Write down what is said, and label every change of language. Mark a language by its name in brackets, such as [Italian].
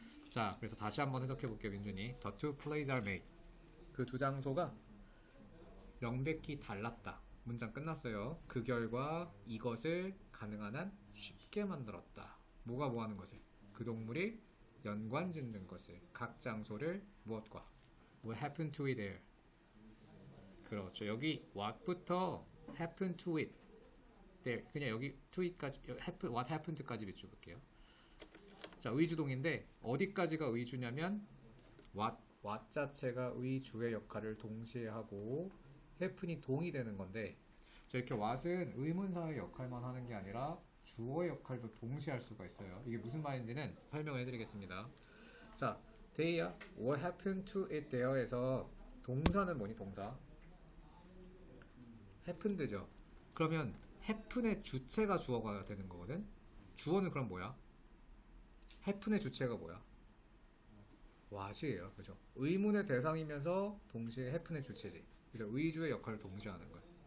[Korean] 자, 그래서 다시 한번 해석해 볼게요, 민준이. [English] The two plays are made. [Korean] 그 두 장소가 명백히 달랐다. 문장 끝났어요. 그 결과 이것을 가능한 한 쉽게 만들었다. 뭐가 뭐 하는 것을? 그 동물이 연관 짓는 것을. 각 장소를 무엇과? [English] What happened to it there? [Korean] 그렇죠. 여기 [English] what부터 happened to it there. [Korean] 그냥 여기 to it까지 what happened까지 비춰볼게요. 자, 의주동인데 어디까지가 의주냐면 what 자체가 의주의 역할을 동시에 하고 happen이 동이 되는 건데, 자, 이렇게 what은 의문사의 역할만 하는 게 아니라 주어의 역할도 동시에 할 수가 있어요. 이게 무슨 말인지는 설명을 해드리겠습니다. 자, [English] they what happened to it there [Korean] 에서 동사는 뭐니? 동사 happened죠. 그러면 happen의 주체가 주어가 되는 거거든. 주어는 그럼 뭐야? happen의 주체가 뭐야? what이에요. 그죠? 의문의 대상이면서 동시에 happen의 주체지. 그래서 의주의 역할을 동시에 하는 거야.